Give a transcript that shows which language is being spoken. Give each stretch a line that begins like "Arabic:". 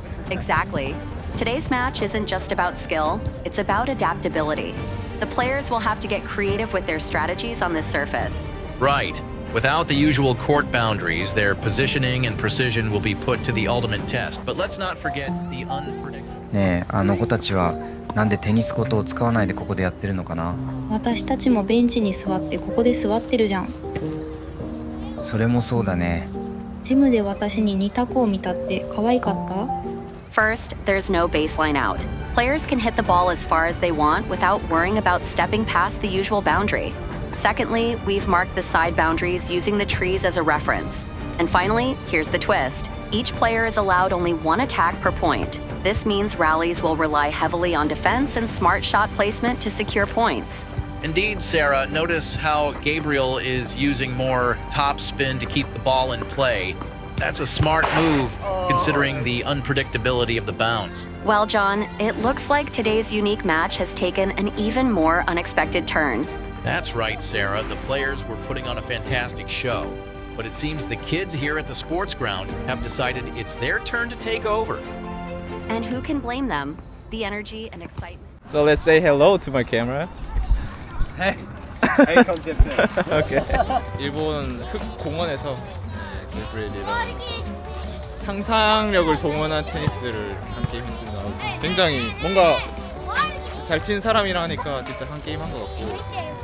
English: Exactly. Today's match isn't just about skill, it's about adaptability. The players will have to get creative with their strategies on this surface. Right. Without the usual court boundaries, their positioning and precision will be put to the ultimate test. But let's not forget the unpredictable.
Japanese: ねえ、あの子たちはなんでテニスコートを使わないでここでやってるのかな。私たちもベンチに座ってここで座ってるじゃん。それもそうだね。ジムで私に似た子を見たって可愛かった？
English: First, there's no baseline out. Players can hit the ball as far as they want without worrying about stepping past the usual boundary. Secondly, we've marked the side boundaries using the trees as a reference. And finally, here's the twist. Each player is allowed only one attack per point. This means rallies will rely heavily on defense and smart shot placement to secure points. Indeed, Sarah, notice how Gabriel is using more top spin to keep the ball in play. That's a smart move, considering the unpredictability of the bounce. Well, John, it looks like today's unique match has taken an even more unexpected turn. That's right, Sarah. The players were putting on a fantastic show. But it seems the kids here at the sports ground have decided it's their turn to take over. And who can blame them? The energy and excitement. So let's say hello to my camera. Hey, concept. Okay.
Korean: 일본 흑공원에서 게브리엘이랑 상상력을 동원한 테니스를 한 게임 했습니다. 굉장히 뭔가 잘 친 사람이랑 하니까 진짜 한 게임 한 것 같고.